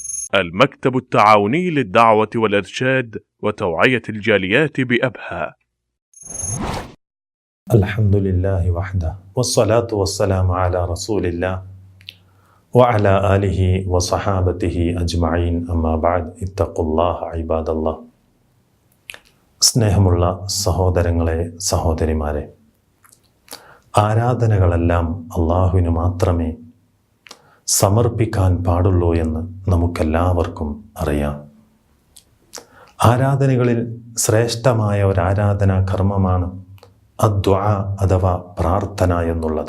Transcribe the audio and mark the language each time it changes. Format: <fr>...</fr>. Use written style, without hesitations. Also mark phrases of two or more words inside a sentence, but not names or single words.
<ar>المكتب التعاوني للدعوة والإرشاد وتوعية الجاليات بأبها. الحمد لله وحده والصلاة والسلام على رسول الله وعلى آله وصحابته أجمعين أما بعد اتقوا الله عباد الله.</ar> <ml>സ്നേഹമുള്ള സഹോദരങ്ങളെ, സഹോദരിമാരെ, ആരാധനകളെല്ലാം അള്ളാഹുവിന് മാത്രമേ സമർപ്പിക്കാൻ പാടുള്ളൂ എന്ന് നമുക്കെല്ലാവർക്കും അറിയാം. ആരാധനകളിൽ ശ്രേഷ്ഠമായ ഒരു ആരാധനാ കർമ്മമാണ് അദ്ദുആ അഥവാ പ്രാർത്ഥന എന്നുള്ളത്.</ml>